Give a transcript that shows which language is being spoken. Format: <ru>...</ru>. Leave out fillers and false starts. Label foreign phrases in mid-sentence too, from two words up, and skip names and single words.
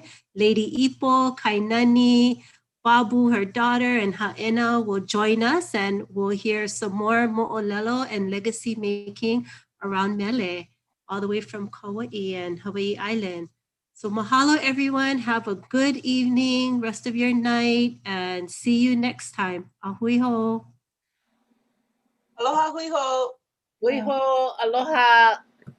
<en>Lady Ipo, Kainani, Babu, her daughter, and Ha'ena will join us, and we'll hear some more mo'olelo and legacy making around Mele, all the way from Kauai and Hawaii Island. So mahalo, everyone. Have a good evening, rest of your night, and see you next time.</en> <haw>Ahui ho. Aloha hui ho. Hui ho, aloha.</haw>